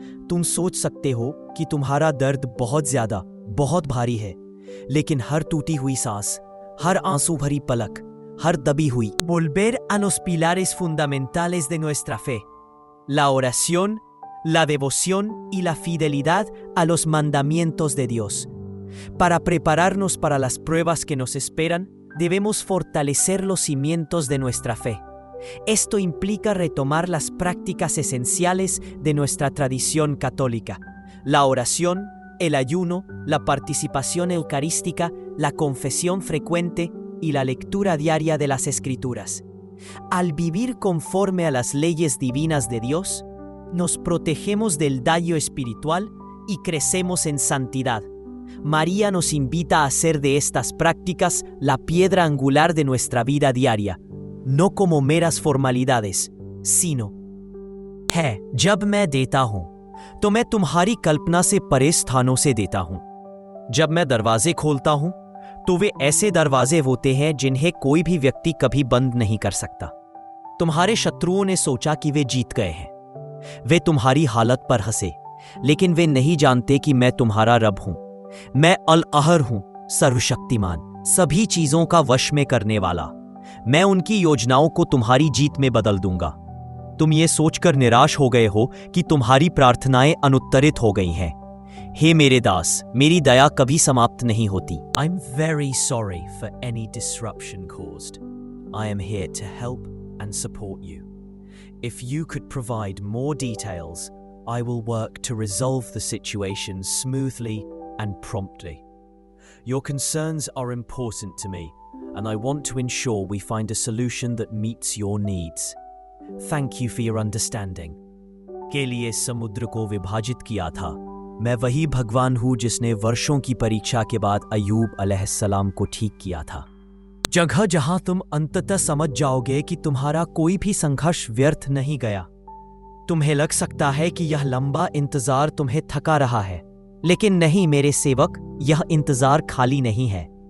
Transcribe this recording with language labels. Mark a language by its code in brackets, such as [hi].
[hi] तुम सोच सकते हो कि तुम्हारा दर्द बहुत ज्यादा, बहुत भारी है, लेकिन हर टूटी हुई सांस, हर आंसू भरी पलक, हर दबी हुई [es] volver a los pilares fundamentales de nuestra fe, la oración, la devoción y la fidelidad a los mandamientos de Dios. Para prepararnos para las pruebas que nos esperan, debemos fortalecer los cimientos de nuestra fe. Esto implica retomar las prácticas esenciales de nuestra tradición católica: la oración, el ayuno, la participación eucarística, la confesión frecuente y la lectura diaria de las Escrituras. Al vivir conforme a las leyes divinas de Dios, nos protegemos del daño espiritual y crecemos en santidad. María nos invita a hacer de estas prácticas la piedra angular de nuestra vida diaria, no como meras formalidades, sino [hi] है। जब मैं देता हूं तो मैं तुम्हारी कल्पना से परे स्थानों से देता हूं। जब मैं दरवाजे खोलता हूं तो वे ऐसे दरवाजे होते हैं जिन्हें कोई भी व्यक्ति कभी बंद नहीं कर सकता। तुम्हारे शत्रुओं ने सोचा कि वे जीत गए हैं। वे तुम्हारी हालत पर हंसे, लेकिन वे नहीं जानते कि मैं तुम्हारा रब हूं। मैं अल अहर हूं, सर्वशक्तिमान, सभी चीजों का वश में करने वाला। मैं उनकी योजनाओं को तुम्हारी जीत में बदल दूंगा। तुम ये सोचकर निराश हो गए हो कि तुम्हारी प्रार्थनाएं अनुत्तरित हो गई हैं। हे मेरे दास, मेरी दया कभी समाप्त नहीं होती। [en] I'm very sorry for any disruption caused. I am here to help and support you. If you could provide more details, I will work to resolve the situation smoothly and promptly. Your concerns are important to me, and I want to ensure we find a solution that meets your needs. Thank you for your understanding. [hi] के लिए समुद्र को विभाजित किया था। मैं वही भगवान हूं जिसने वर्षों की परीक्षा के बाद अय्यूब अलैहिस्सलाम को ठीक किया था। जगह जहां तुम अंततः समझ जाओगे कि तुम्हारा कोई भी संघर्ष व्यर्थ नहीं गया। तुम्हें लग सकता है कि यह लंबा इंतजार तुम्हें थका रहा है, लेकिन नहीं मेरे सेवक, यह इंतजार खाली नहीं है।